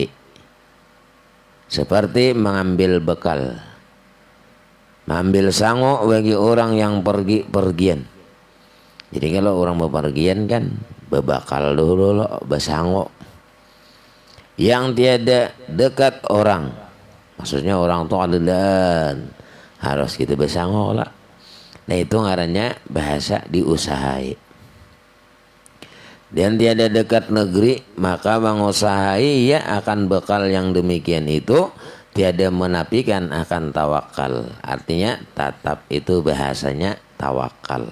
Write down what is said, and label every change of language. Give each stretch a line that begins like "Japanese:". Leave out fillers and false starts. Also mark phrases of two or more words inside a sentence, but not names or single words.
Indonesian: Seperti mengambil bekal, mengambil sango bagi orang yang pergian. Jadi kalau orang bepergian kan bebakal dulu loh, besango. Yang tiada dekat orang, maksudnya orang tuh ada dan harus kita besango lah. Nah itu ngarannya bahasa diusahai. Dan tiada dekat negeri, maka mengusahai ya akan bekal yang demikian itu tiada menafikan akan tawakal. Artinya tatap itu bahasanya tawakal.